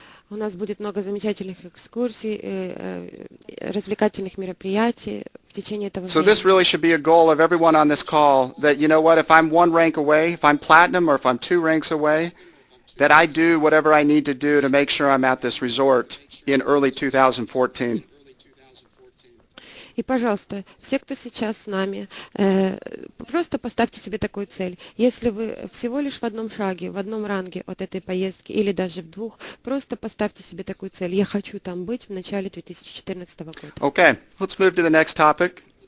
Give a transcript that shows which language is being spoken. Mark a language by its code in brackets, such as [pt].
[ru] У нас будет много замечательных экскурсий, развлекательных мероприятий в течение этого [en] So this [ru] времени. [en] really should be a goal of everyone on this call that, you know what, if I'm one rank away, if I'm platinum or if I'm two ranks away, that I do whatever I need to do to make sure I'm at this resort in early 2014. [ru] И, пожалуйста, все, кто сейчас с нами, просто поставьте себе такую цель. Если вы всего лишь в одном шаге, в одном ранге от этой поездки или даже в двух, просто поставьте себе такую цель. Я хочу там быть в начале 2014 года. [en] Okay, let's move to the next topic.